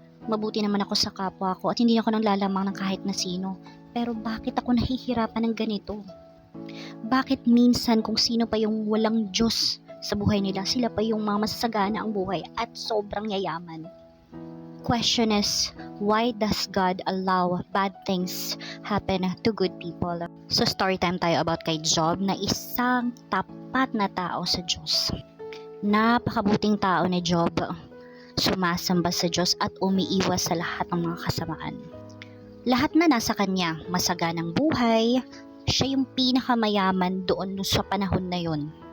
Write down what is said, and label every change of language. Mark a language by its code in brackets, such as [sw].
[tl] Mabuti naman ako sa kapwa ko at hindi ako nang lalamang ng kahit na sino. Pero bakit ako nahihirapan ng ganito? Bakit minsan kung sino pa yung walang Diyos sa buhay nila, sila pa yung mga masasagana ang buhay at sobrang yayaman? [en] Question is, why does God allow bad things happen to good people? [tl] So [en] story time [tl] tayo about kay Job na isang tapat na tao sa Diyos. Napakabuting tao ni Job. Sumasamba sa Diyos at umiiwas sa lahat ng mga kasamaan. Lahat na nasa kanya, masaganang buhay, siya yung pinakamayaman doon sa panahon na yun.